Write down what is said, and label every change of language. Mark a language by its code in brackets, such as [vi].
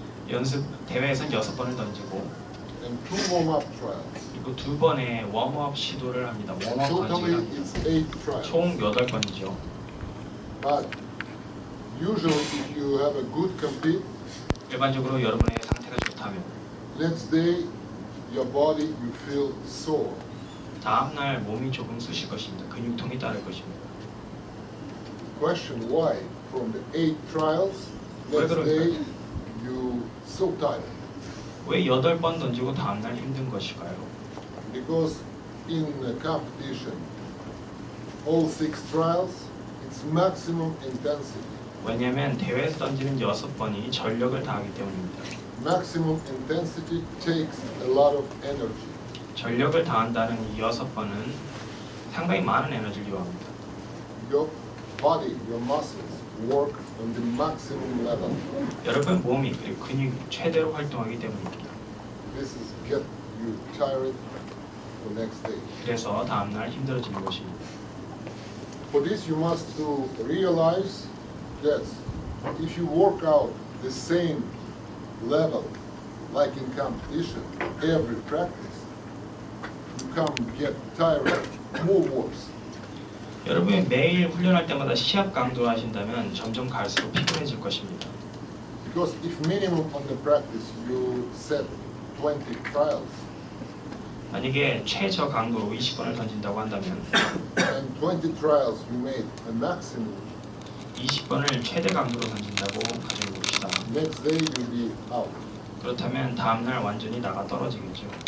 [ko] 연습 대회에선 6번을 던지고 [en] and 2 warm-up trials. [ko] 그리고 2번의 웜업 시도를 합니다. 웜업 [en] Totally [ko] 던지기 [en] it's 8 trials. [ko] 총 8번이죠. [en] But usually if you have a good compete, [ko] 일반적으로 여러분의 상태가 좋다면 [en] next day your body you feel sore. [ko] 다음날 몸이 조금 쑤실 것입니다. 근육통이 따를 것입니다. [en] Question why from the 8 trials [ko] 왜 [en] next [ko] 그럴까요? [en] day you so tired? [ko] 왜 8번 던지고 다음날 힘든 것일까요? [en] Because in a competition all 6 trials it's maximum intensity. [ko] 왜냐하면 대회에서 던지는 6번이 전력을 다하기 때문입니다. [en] Maximum intensity takes a lot of energy. [ko] 전력을 다한다는 이 6번은 상당히 많은 에너지를 요합니다. [en] Your body, your muscles work on the maximum level. [ko] 여러분 몸이 그리고 근육이 최대로 활동하기 때문입니다. [en] This is get you tired for next day. [ko] 그래서 다음날 힘들어지는 것입니다. [en] For this you must to realize that if you work out the same level like in competition every practice, you come get tired more worse. [ko] 여러분이 매일 훈련할 때마다 시합 강도를 하신다면 점점 갈수록 피곤해질 것입니다. [en] Because if minimum on the practice you set 20 trials [ko] 만약에 최저 강도로 20번을 던진다고 한다면 [en] and 20 trials you made a maximum, [ko] 20번을 최대 강도로 던진다고 가정해봅시다. [en] next day you'll be out. [ko] 그렇다면 다음날 완전히 나가 떨어지겠죠.